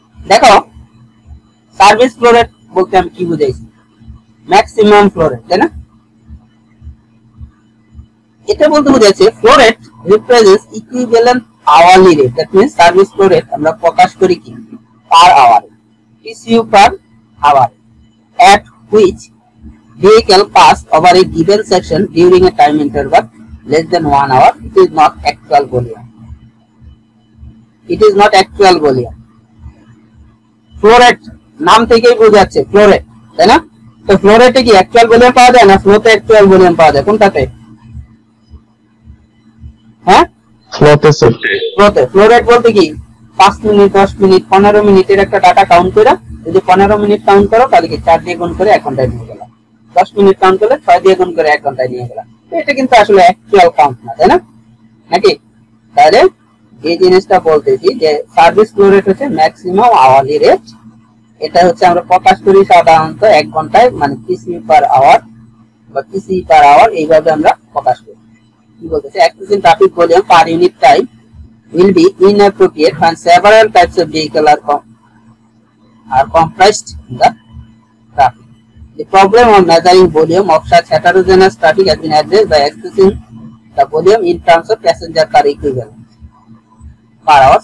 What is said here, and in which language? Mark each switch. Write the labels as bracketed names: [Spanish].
[Bangla] দেখো service flow rate বলতে আমি কি বুঝাইছি, ম্যাক্সিমাম ফ্লো রেট, তাই না? এটা বলতে বুঝাইছে [English] Flow rate represents equivalent hourly rate. That means service flow rate [Bangla] আমরা প্রকাশ করি কি [English] Per hour, PCU per hour, at which vehicle pass over a given section during a time interval less than 1 hour. It is not actual volume. It is not actual volume. [Bangla] Flow rate নাম থেকেই বোঝাচ্ছে flow rate, তাই না? তো flow রেটে কি actual volume পাওয়া যায় না ফ্লোতে অ্যাকচুয়াল ভলিউম পাওয়া যায়, কোনটাতে? হ্যাঁ ফ্লোতে স্যার, ফ্লোতে। ফ্লো রেট বলতে কি 5 মিনিট 10 মিনিট 15 মিনিটের একটা ডাটা কাউন্ট করে, যদি 15 মিনিট কাউন্ট করো তাহলে কি 4 দিয়ে গুণ করে 1 ঘন্টায় নিয়ে গেলাম, 10 মিনিট কাউন্ট করলে 6 দিয়ে গুণ করে 1 ঘন্টায় নিয়ে গেলাম। তো এটা কিন্তু আসলে অ্যাকচুয়াল কাউন্ট না, তাই না? নাকি? তাহলে এই জিনিসটা বলতেছি যে সার্ভিস ফ্লো রেট হচ্ছে ম্যাক্সিমাম আওয়ারলি রেট। এটা হচ্ছে আমরা প্রকাশ করি সাধারণত 1 ঘন্টায়, মানে পিসি পার আওয়ার বা পিসি পার আওয়ার, এইভাবে আমরা প্রকাশ করি। কি বলতেছে, [English] excessive traffic volume per unit time will be inappropriate when several types of vehicle are comprised in the traffic. The problem of measuring volume of such heterogeneous traffic has been addressed by expressing the volume in terms of passenger car equivalent per hour.